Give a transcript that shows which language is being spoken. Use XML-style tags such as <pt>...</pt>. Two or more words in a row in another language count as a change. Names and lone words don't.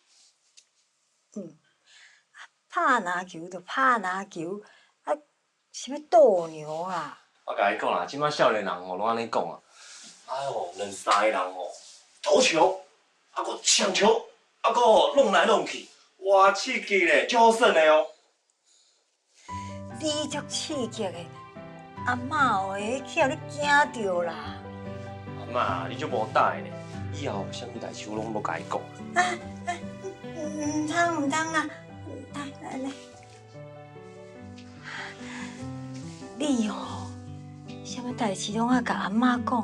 <nan>拍篮球就拍篮球，啊，啥物斗牛啊？我甲你讲啦，即摆少年人哦拢安尼讲啊。哎呦，两三个人哦，投球，啊个抢球，啊个弄来弄去，哇刺激咧，足好耍的哦。你足刺激的，阿嬷哦会叫你惊着啦。阿妈，你足无带咧，以后有啥物代志我拢无甲你讲。唔通啦，来，你哦，啥物代志拢爱甲阿嬷讲。</nan>